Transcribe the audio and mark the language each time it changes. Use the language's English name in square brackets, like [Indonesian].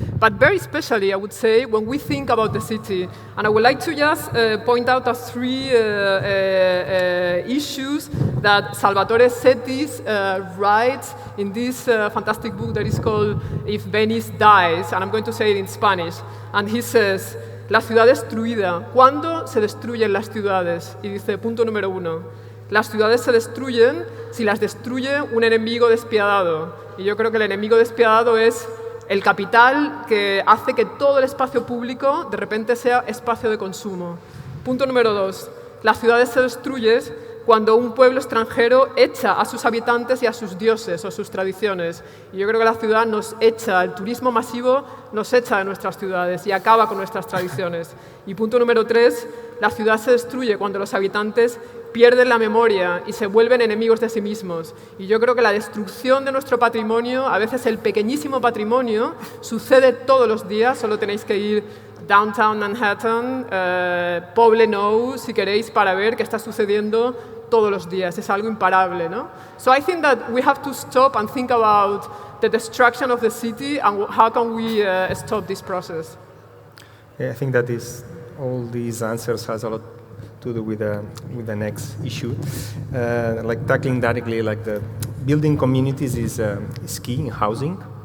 [English] But very especially, I would say, when we think about the city. And I would like to just point out three issues that Salvatore Settis writes in this fantastic book that is called If Venice Dies, and I'm going to say it in Spanish. [Spanish] And he says, la ciudad destruida. ¿Cuándo se destruyen las ciudades? Y dice, punto número 1, las ciudades se destruyen si las destruye un enemigo despiadado. Y yo creo que el enemigo despiadado es el capital que hace que todo el espacio público de repente sea espacio de consumo. Punto número 2, las ciudades se destruyen cuando un pueblo extranjero echa a sus habitantes y a sus dioses o sus tradiciones. Y yo creo que la ciudad nos echa, el turismo masivo nos echa de nuestras ciudades y acaba con nuestras tradiciones. Y punto número 3, la ciudad se destruye cuando los habitantes pierden la memoria y se vuelven enemigos de sí mismos. Y yo creo que la destrucción de nuestro patrimonio, a veces el pequeñísimo patrimonio, sucede todos los días. Solo tenéis que ir downtown Manhattan, Poblenou, si queréis, para ver qué está sucediendo todos los días. Es algo imparable, ¿no? [English] So I think that we have to stop and think about the destruction of the city and how can we stop this process. Yeah, I think that all these answers has a lot to do with the next issue. Like tackling directly, like the building communities is key in housing.